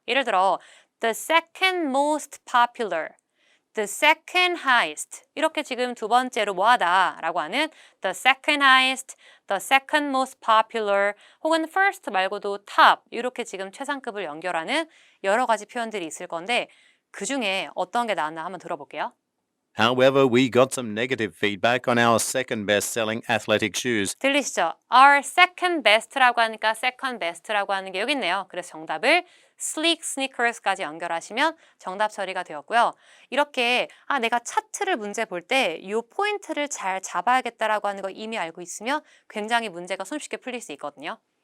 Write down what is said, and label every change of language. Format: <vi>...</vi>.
<ko>예를 들어</ko> <en>the second most popular, the second highest</en> <ko>이렇게 지금 두 번째로 뭐하다라고 하는</ko> <en>the second highest, the second most popular</en> <ko>혹은 first 말고도 top 이렇게 지금 최상급을 연결하는 여러 가지 표현들이 있을 건데 그 중에 어떤 게 나왔나 한번 들어볼게요.</ko> <en>However, we got some negative feedback on our second best-selling athletic shoes.</en> <ko>들리시죠?</ko> <en>Our second best</en> <ko>라고 하니까 second best라고 하는 게 여기 있네요. 그래서 정답을 sleek sneakers까지 연결하시면 정답 처리가 되었고요. 이렇게 내가 차트를 문제 볼 때 이 포인트를 잘 잡아야겠다라고 하는 거 이미 알고 있으면 굉장히 문제가 손쉽게 풀릴 수 있거든요.</ko>